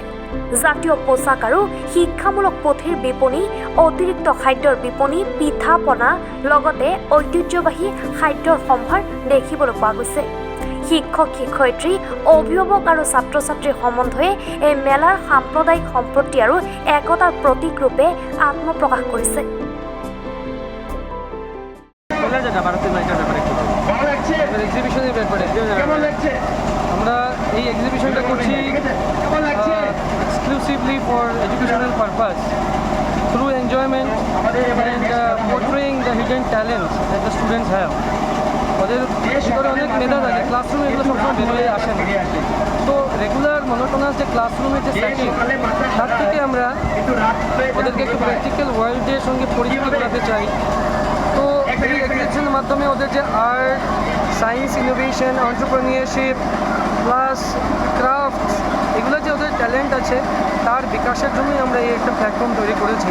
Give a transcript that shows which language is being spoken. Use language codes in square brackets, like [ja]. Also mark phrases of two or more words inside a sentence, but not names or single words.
[as] জাতীয় পোচাক আৰু শিক্ষামূলক পুথিৰ বিপণী, অতিৰিক্ত খাদ্যৰ বিপণী, পিঠা পনা লগতে ঐতিহ্যবাহী খাদ্যৰ সম্ভাৰ দেখিবলৈ পোৱা গৈছে। শিক্ষক শিক্ষয়িত্ৰী, অভিভাৱক আৰু ছাত্ৰ ছাত্ৰীৰ সম্বন্ধে এই মেলাৰ সাম্প্ৰদায়িক সম্প্ৰীতি আৰু একতাৰ প্রতীক [bn] রূপে আত্মপ্রকাশ করেছে। আমরা এই এক্সিবিশনটা করছি [en] exclusively for educational purpose through enjoyment and portraying the hidden talents that the students have. [bn] ওদের ভিতরে অনেক মেধা থাকে, ক্লাসরুমে এগুলো সবসময় বেরোয় আসে না। তো [en] regular monotonous [bn] যে ক্লাসরুমের যে সেটিং, তার থেকে আমরা ওদেরকে একটু [en] practical world [bn] সঙ্গে পরিচিত করাতে চাই। তো এই এক্সিবিশনের মাধ্যমে ওদের যে [en] art, science, innovation, entrepreneurship plus crafts, [bn] এগুলো যে ওদের ট্যালেন্ট আছে তার বিকাশের জন্যই আমরা এই একটা প্ল্যাটফর্ম তৈরি করেছি।